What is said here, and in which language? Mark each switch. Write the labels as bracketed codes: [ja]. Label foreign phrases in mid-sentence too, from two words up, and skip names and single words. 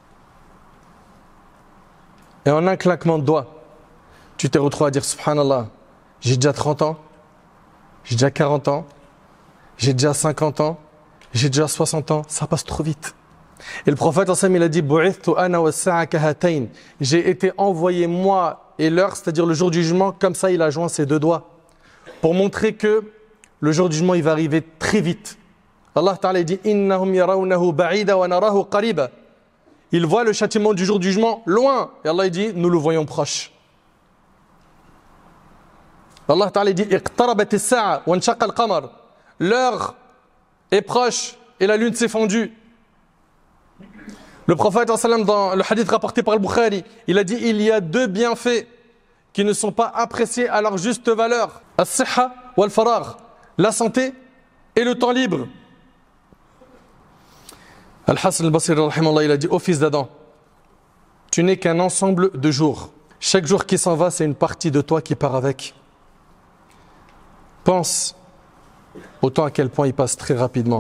[fr] Et en un claquement de doigts, tu t'es retrouvé à dire Subhanallah, j'ai déjà 30 ans, j'ai déjà 40 ans, j'ai déjà 50 ans, j'ai déjà 60 ans, ça passe trop vite. Et le prophète il a dit j'ai été envoyé moi et l'heure, c'est-à-dire le jour du jugement, comme ça il a joint ses deux doigts, pour montrer que le jour du jugement il va arriver très vite. [ar] Allah Ta'ala dit إنهم يرونه بعيدا ونراه قريبا. [fr] Il voit le châtiment du jour du jugement loin, et Allah dit nous le voyons proche. [ar] Allah Ta'ala dit اقتربت الساعة وانشق القمر. [fr] L'heure est proche et la lune s'est fendue. Le prophète dans le hadith rapporté par le Bukhari, il a dit il y a deux bienfaits qui ne sont pas appréciés à leur juste valeur. [ar] الصحة والفراغ, [fr] la santé et le temps libre. Al-Hassan al-Basri il a dit ô fils d'Adam, tu n'es qu'un ensemble de jours. Chaque jour qui s'en va, c'est une partie de toi qui part avec. Pense autant à quel point il passe très rapidement.